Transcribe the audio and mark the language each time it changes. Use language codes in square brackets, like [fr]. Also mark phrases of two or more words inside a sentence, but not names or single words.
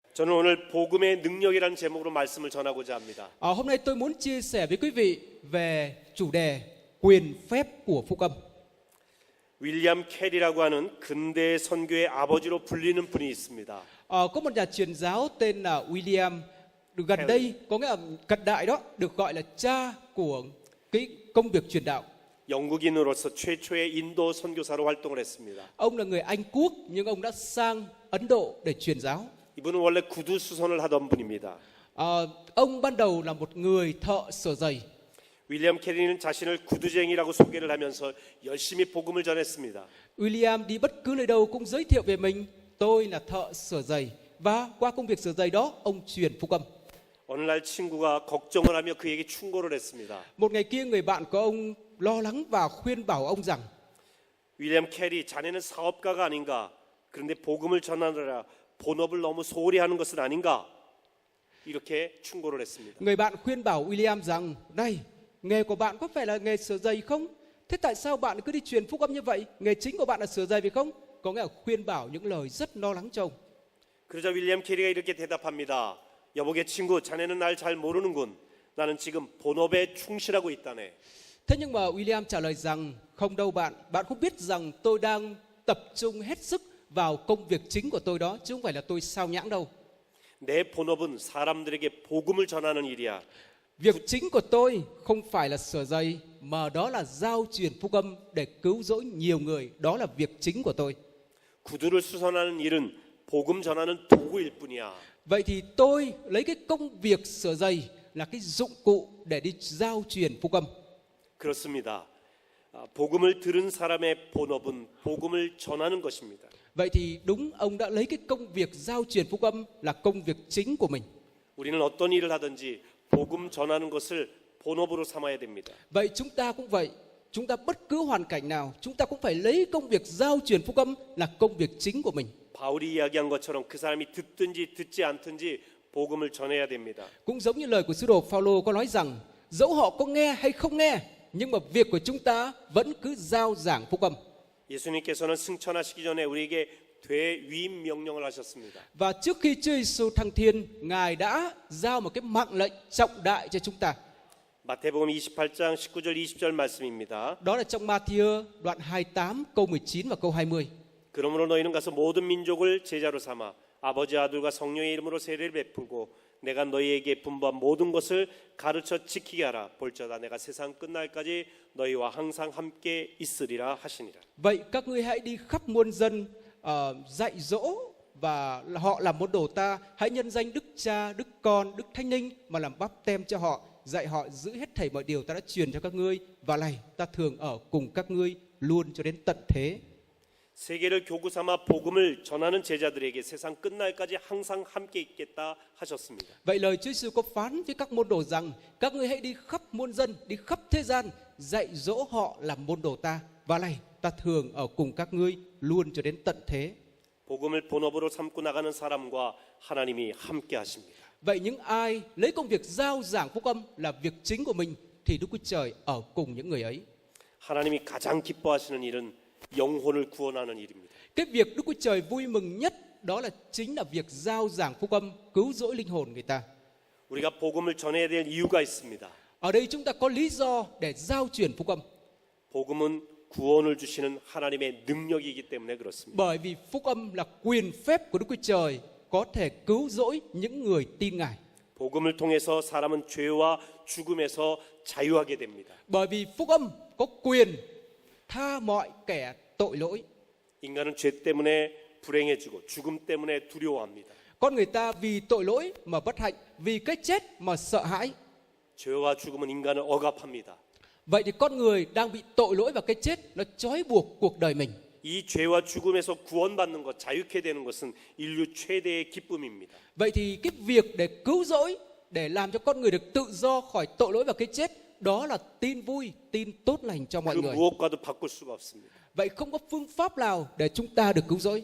[ko] 저는 오늘 복음의 능력이라는 제목으로 말씀을 전하고자 합니다. [vi] Hôm nay tôi muốn chia sẻ với quý vị về chủ đề quyền phép của Phúc âm. [ko] 윌리엄 캐리라고 하는 근대 선교의 아버지로 불리는 분이 있습니다. [vi] Có một nhà truyền giáo tên là William, được gần đây có nghĩa là cận đại đó, được gọi là cha của cái công việc truyền đạo. [ko] 영국인으로서 최초의 인도 선교사로 활동을 했습니다. [vi] Ông là người Anh Quốc nhưng ông đã sang Ấn Độ để truyền giáo. [ko] 이분은 원래 구두 수선을 하던 분입니다. [vi] Ông ban đầu là một người thợ sửa giày. [ko] 윌리엄 캐리는 자신을 구두쟁이라고 소개를 하면서 열심히 복음을 전했습니다. [vi] William đi bất cứ nơi đâu cũng giới thiệu về mình, tôi là thợ sửa giày, và qua công việc sửa giày đó ông truyền phúc âm. [ko] 어느 날 친구가 걱정을 하며 그에게 충고를 했습니다. [vi] Một ngày kia người bạn của ông lo lắng và khuyên bảo ông rằng: [ko] 윌리엄 캐리, 자네는 사업가가 아닌가? 그런데 복음을 전하느라 본업을 너무 소홀히 하는 것은 아닌가? 이렇게 충고를 했습니다. [vi] Người bạn khuyên bảo William rằng: này, nghề của bạn có phải là nghề sửa giày không? Thế tại sao bạn cứ đi truyền phúc âm như vậy? Nghề chính của bạn là sửa giày phải không? Có nghĩa là khuyên bảo những lời rất lo lắng cho ông. [ko] 그러자 윌리엄 캐리가 이렇게 대답합니다. 여보게 친구, 자네는 날 잘 모르는군. 나는 지금 본업에 충실하고 있다네. [vi] Thế nhưng mà William trả lời rằng: không đâu bạn, bạn không biết rằng tôi đang tập trung hết sức vào công việc chính của tôi đó, chứ không phải là tôi sao nhãng đâu. [ko] 내 본업은 사람들에게 복음을 전하는 일이야. [vi] Việc chính của tôi không phải là sửa giày, mà đó là giao truyền phúc âm để cứu rỗi nhiều người. Đó là việc chính của tôi. [ko] 구두를 수선하는 일은 복음 전하는 도구일 뿐이야. [vi] Vậy thì tôi lấy cái công việc sửa giày là cái dụng cụ để đi giao truyền phúc âm. [ko] 그렇습니다. 복음을 들은 사람의 본업은 복음을 전하는 것입니다. [vi] Vậy thì đúng, ông đã lấy cái công việc giao truyền phúc âm là công việc chính của mình. [ko] 우리는 어떤 일을 하든지 복음 전하는 것을 본업으로 삼아야 됩니다. [vi] Vậy chúng ta cũng vậy. Chúng ta bất cứ hoàn cảnh nào, chúng ta cũng phải lấy công việc giao truyền phúc âm là công việc chính của mình. [ko] 바울이 이야기한 것처럼 그 사람이 듣든지 듣지 않든지 복음을 전해야 됩니다. [vi] Cũng giống như lời của sứ đồ Phaolô có nói rằng, dẫu họ có nghe hay không nghe, nhưng mà việc của chúng ta vẫn cứ giao giảng phúc âm. [ko] 예수님께서는 승천하시기 전에 우리에게 되위임 명령을 하셨습니다. [vi] Và trước khi Chúa Giêsu thăng thiên, Ngài đã giao một cái mạng lệnh trọng đại cho chúng ta. [ko] 마태복음 28장 19절 20절 말씀입니다. [vi] Đó là trong Ma-thi-ơ đoạn 28 câu 19 và câu 20. [ko] 그러므로 너희는 가서 모든 민족을 제자로 삼아 아버지 아들과 성령의 이름으로 세례를 베풀고 내가 너희에게 분부한 모든 것을 가르쳐 지키게 하라. 볼지어다 내가 세상 끝날까지 너희와 항상 함께 있으리라 하시니라. [vi] Vậy các ngươi hãy đi khắp muôn dân, dạy dỗ và họ làm môn đồ ta. Hãy nhân danh Đức Cha, Đức Con, Đức Thánh Linh mà làm báp tem cho họ, dạy họ giữ hết thảy mọi điều ta đã truyền cho các ngươi. Và này, ta thường ở cùng các ngươi luôn cho đến tận thế. [ko] 세계를 교구 삼아 복음을 전하는 제자들에게 세상 끝날까지 항상 함께 있겠다 하셨습니다. [vi] Vậy lời Chúa Giêsu có phán với các môn đồ rằng: các ngươi hãy đi khắp muôn dân, đi khắp thế gian, dạy dỗ họ làm môn đồ ta. Và này, ta thường ở cùng các ngươi luôn cho đến tận thế. [ko] 복음을 본업으로 삼고 나가는 사람과 하나님이 함께 하십니다. [vi] Vậy những ai lấy công việc giao giảng phúc âm là việc chính của mình thì Đức Chúa Trời ở cùng những người ấy. [ko] 하나님이 가장 기뻐하시는 일은 영혼을 구원하는 일입니다. [vi] Cái việc Đức Chúa Trời vui mừng nhất đó là chính là việc giao giảng phúc âm, cứu rỗi linh hồn người ta. [ko] 우리가 복음을 전해야 될 이유가 있습니다. [vi] Ở đây chúng ta có lý do để giao truyền phúc âm. [ko] 복음은 구원을 주시는 하나님의 능력이기 때문에 그렇습니다. [vi] Bởi vì phúc âm là quyền phép của Đức Chúa Trời có thể cứu rỗi những người tin Ngài. [ko] 복음을 통해서 사람은 죄와 죽음에서 자유하게 됩니다. [vi] Bởi vì phúc âm có quyền tha mọi kẻ tội lỗi. [ko] 인간은 죄 때문에 불행해지고 죽음 때문에 두려워합니다. [vi] Con người ta vì tội lỗi mà bất hạnh, vì cái chết mà sợ hãi. [ko] 죄와 죽음은 인간을 억압합니다. [vi] Vậy thì con người đang bị tội lỗi và cái chết nó trói buộc cuộc đời mình. [ko] 이 죄와 죽음에서 구원받는 것, 자유케 되는 것은 인류 최대의 기쁨입니다. [vi] Vậy thì cái việc để cứu rỗi, để làm cho con người được tự do khỏi tội lỗi và cái chết, đó là tin vui, tin tốt lành cho mọi 그 người. [ko] 무엇과도 바꿀 수가 없습니다. [vi] Vậy không có phương pháp nào để chúng ta được cứu rỗi.